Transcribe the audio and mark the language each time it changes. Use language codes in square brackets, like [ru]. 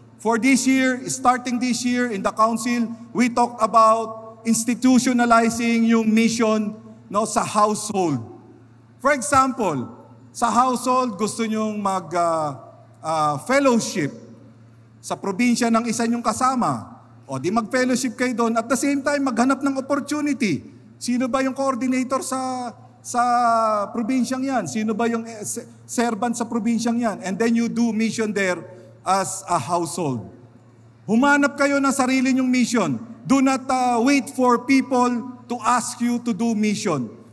[en] For this year, starting this year in the council, we talked about institutionalizing [tl] yung [en] mission [tl] sa [en] household. For example, [tl] sa household, gusto nyong mag-fellowship sa probinsya ng isa nyong kasama. O di mag-fellowship kayo doon. [en] At the same time, [tl] maghanap ng opportunity. Sino ba yung coordinator sa probinsyang yan? Sino ba yung servant sa probinsyang yan? [en] And then you do mission there as a household. [tl] Humanap kayo ng sarili nyong mission. [en] Do not wait for people to ask you to do mission.